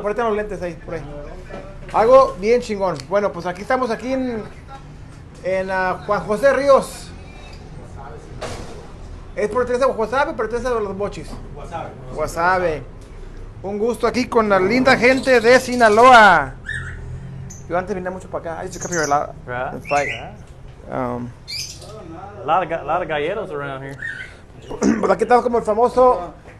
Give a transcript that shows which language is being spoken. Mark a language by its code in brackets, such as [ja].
[es] Ponete los lentes ahí, por ahí. Algo bien chingón. Bueno, pues aquí estamos aquí en Juan José Ríos. Es por tres de Wasabe, por tres de los Mochis. Wasabe. Un gusto aquí con la linda gente de Sinaloa. Yo antes venía mucho para acá. [en] I used to come here a lot and fight. A lot of galleros around here. [es] Pues aquí estamos como el famoso...